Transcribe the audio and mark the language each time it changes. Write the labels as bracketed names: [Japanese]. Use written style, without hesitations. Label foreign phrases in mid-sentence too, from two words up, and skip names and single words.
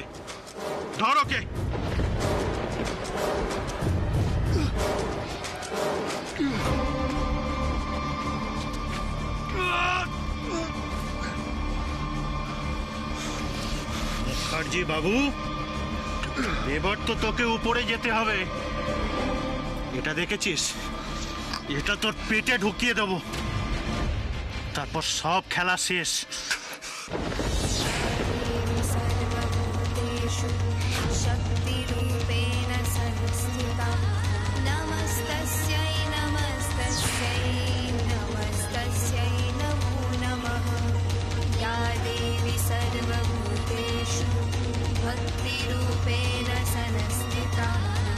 [Bangla] ধরো কে মুখার্জি বাবু, এবার তো তোকে উপরে যেতে হবে। এটা দেখেছিস? এটা তোর পেটে ঢুকিয়ে দেবো, তারপর সব খেলা শেষ। [Sanskrit] शक्तिरूपेण संस्थिता नमस्तस्यै नमस्तस्यै नमस्तस्यै नमो नमः या देवी सर्वभूतेषु भक्तिरूपेण संस्थिता